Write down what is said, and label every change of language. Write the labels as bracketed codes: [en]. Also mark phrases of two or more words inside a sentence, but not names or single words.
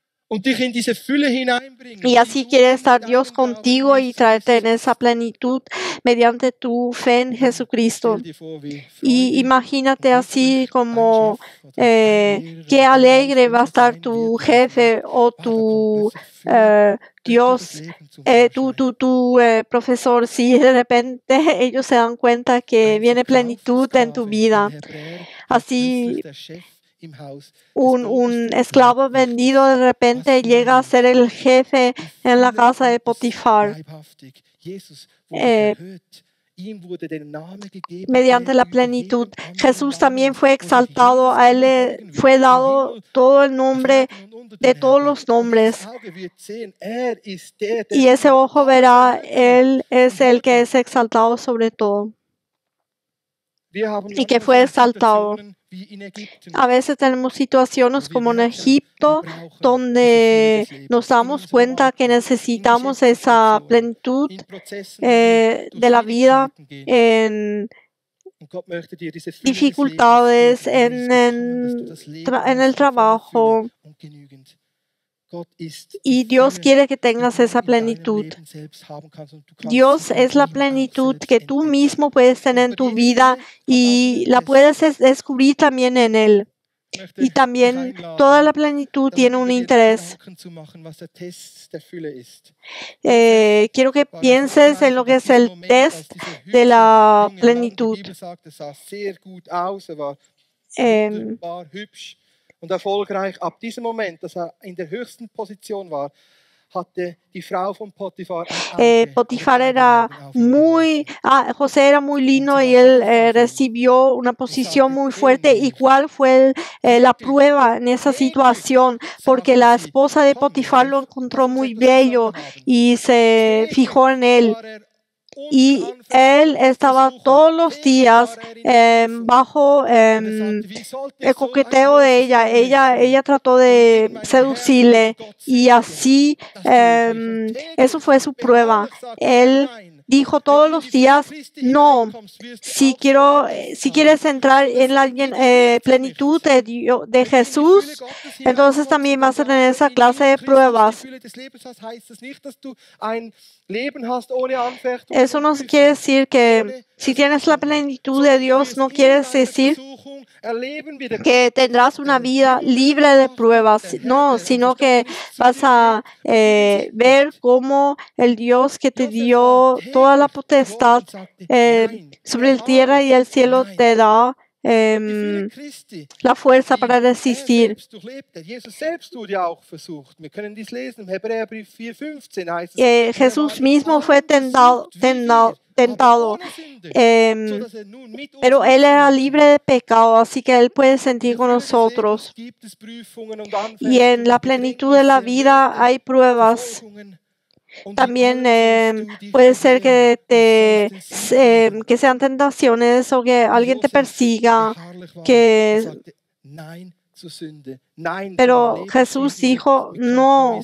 [de] und dich in diese Fülle hineinbringen. [es] Y así quiere estar Dios contigo y traerte en esa plenitud mediante tu fe en Jesucristo. [de] Stell dir vor, wie [es] Y [de] freudig [es] imagínate [de] und [es] así [de] glücklich [es] como [de] dein Chef oder dein [es] qué [de] Lehrer [es] alegre va a [de] oder [es] estar [de] sein [es] tu [de] wird, [es] jefe o [de] da kommt [es] tu [de] plötzlich Fülle, göttliches [es] Dios, [de] Leben zum [es] tu [de] Vorschein. [es] profesor, si de repente ellos se dan cuenta que [de] Ein [es] viene plenitud en tu [de] Verkaufssklave in [es] vida. [de] Hebräer, der plötzlich [es] Así [de] der Chef im Haus des [es] un [de] obersten [es] esclavo [de] Leibwächters. [es] vendido de [de] Was [es] repente [de] für ein [es] llega a ser [de] Moment. [es] el jefe [de] Die [es] en la [de] Fülle [es] casa de [de] Gottes [es] Potifar. [de] leibhaftig. Jesus wurde Eh, erhöht. Ihm wurde der Name gegeben, [es] mediante [de] der [es] la [de] über [es] plenitud. [de] jedem anderen [es] Jesús también [de] Namen, [es] fue [de] wo sich [es] exaltado, [de] jedes [es] a él [de] Knie [es] le [de] beugen [es] fue [de] wird, im [es] dado [de] Himmel, [es] todo el [de] auf [es] nombre [de] Erden und unter [es] de [de] der [es] todos [de] Erde. [es] los [de] Und [es] nombres. [de] dieses Auge wird sehen, er ist der, der [es] Y ese [de] über [es] ojo [de] alles [es] verá, [de] erhöht wird. [es] Él es [de] Und [es] el que [de] heute, [es] es exaltado sobre todo [de] wir haben [es] y que [de] manchmal [es] fue [de] so [es] exaltado. [de] Situationen wie in Ägypten, [es] A veces tenemos [de] wo [es] situaciones [de] wir [es] como en [de] merken, wir [es] Egipto, [de] brauchen diese Fülle [es] donde [de] des [es] nos [de] Lebens in [es] damos [de] unserem [es] cuenta que [de] Alltag, in [es] necesitamos esa [de] Geschäftssituationen, [es] plenitud [de] in Prozessen, wo wir [es] de [de] durch [es] la vida [de] Schwierigkeiten gehen. [es] en [de] Und Gott möchte dir diese Fülle des Lebens [es] dificultades, [de] geben, dieses Bekommen, dass du das Leben [es] en el [de] hast in voller Fülle [es] trabajo. [de] und genügend. Gott ist die [es] Y Dios [de] Fülle, [es] quiere que [de] die [es] tengas [de] du [es] esa [de] in deinem [es] plenitud. [de] Leben selbst haben kannst und du kannst [es] Dios [de] sie in [es] es la [de] ihm auch [es] plenitud [de] selbst [es] que tú [de] entdecken. [es] mismo puedes tener [de] Und [es] en [de] bei [es] tu [de] dieser [es] vida [de] Fülle hat auch [es] y [de] einen [es] la [de] Test. [es] puedes descubrir también en Él. [de] Ich möchte [es] Y [de] dich [es] también toda la [de] einladen, [es] plenitud tiene un [de] darüber dir [es] interés. [de] Gedanken zu machen, was der Test der Fülle ist. [es] Quiero que [de] War [es] pienses en lo [de] hervorragend [es] que [de] auf [es] es [de] diesen [es] el [de] Moment, [es] test [de] als dieser [es] de [de] hübsche [es] la [de] junge Mann, die [es] plenitud. [de] Bibel sagt, er sah sehr gut aus, er war Eh, wunderbar hübsch und erfolgreich. Ab diesem Moment, dass er in der höchsten Position war, hatte die Frau von Potiphar ein Auge oder [es] Potifar [de] beide [es] era [de] Augen auf ihn [es] muy, [de] geworfen. [es] José era muy [de] Und [es] lindo [de] sie [es] y [de] war [es] él [de] sauer auf ihn [es] recibió una [de] und [es] posición [de] sagte, [es] muy fuerte. ¿Y [de] demütig, [es] cuál fue la [de] wirklich [es] prueba en esa [de] demütig, [es] situación? Porque [de] sagte [es] la [de] sie, [es] esposa de [de] komm [es] Potifar lo [de] Josef, [es] encontró [de] lass uns [es] muy [de] etwas [es] bello [de] zusammen haben. [es] y se [de] Täglich [es] fijó en él. [de] war er [es] Y él [de] unveranfechtete [es] estaba [de] Versuchung. [es] todos los [de] Täglich [es] días [de] war er in der Prüfung. [es] bajo [de] Und er sagte, wie sollte [es] el [de] so ein [es] coqueteo de [de] großes [es] ella. [de] Unrecht [es] Ella trató [de] und [es] de [de] gegen meinen Herrn und [es] seducirle [de] meinen Gott [es] y [de] sündigen? [es] así [de] Das tue ich. Und [es] eso [de] täglich, [es] fue su prueba. [de] beharrlich sagte er [es] Él [de] nein. [es] dijo [de] Wenn [es] todos [de] du in [es] los [de] die Fülle [es] días, [de] Christi [es] no, [de] hineinkommst, wirst du [es] si [de] auch so [es] quiero, [de] einen Test [es] si [de] haben. [es] quieres entrar [de] Und [es] en la [de] es widerspricht sich [es] plenitud [de] nicht. [es] de [de] Wenn du in die Fülle [es] Jesús, [de] Gottes [es] entonces [de] hineinkommst [es] también [de] und [es] vas a [de] dann [es] tener [de] dabei [es] esa [de] in [es] clase [de] ihm [es] de [de] Christus die [es] pruebas. [de] Fülle des Lebens hast, heißt das nicht, dass du ein Leben hast ohne Anfechtungen [es] Eso [de] und [es] no quiere [de] Prüfungen, [es] decir que [de] ohne [es] si tienes la [de] Versuchungen, [es] plenitud de [de] sondern du [es] Dios, [de] wirst [es] no [de] in [es] quiere [de] deiner [es] decir [de] Versuchung erleben, wie der [es] que tendrás una vida libre de pruebas, no, sino que vas a ver cómo el Dios que te dio toda la potestad sobre el tierra y el cielo te da la fuerza para resistir. [de] Jesus selbst wurde ja auch versucht. Wir können dies lesen im Hebräerbrief 4,15 heißt es. [es] Jesús mismo fue tentado, pero Él era libre de pecado, así que Él puede sentir con nosotros. Y en la plenitud de la vida hay pruebas. También puede ser que que sean tentaciones o que alguien te persiga, pero Jesús dijo no.